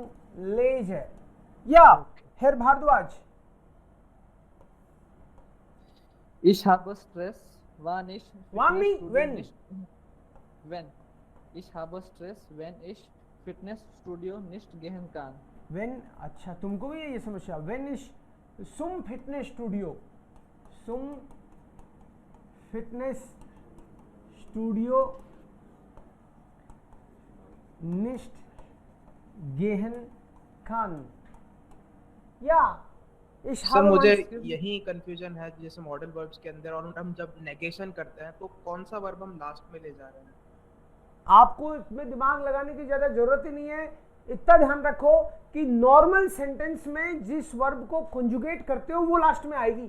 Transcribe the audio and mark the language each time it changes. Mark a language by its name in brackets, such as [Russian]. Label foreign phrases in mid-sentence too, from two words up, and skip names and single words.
[German] lese. Ja, Herr Bhardwaj. Ich habe Stress, wenn ich Wann nicht? Fitnessstudio When? nicht- Wenn. Ich habe Stress, wenn ich Fitnessstudio nicht gehen kann. When, [Hindi] अच्छा तुमको भी ये समस्या. [German] When ich zum Fitnessstudio nicht gehen kann. Ja, ich [Hindi] सर [German] habe [Hindi] मुझे [German] mein- [Hindi] यही कंफ्यूजन है जैसे मॉडल वर्ब्स के अंदर, और हम जब नेगेशन करते हैं तो कौन सा वर्ब हम लास्ट में ले जा रहे हैं? आपको इसमें दिमाग लगाने की ज्यादा जरूरत ही नहीं है. इतना ध्यान रखो कि नॉर्मल सेंटेंस में जिस वर्ब को कंजुगेट करते हो वो लास्ट में आएगी.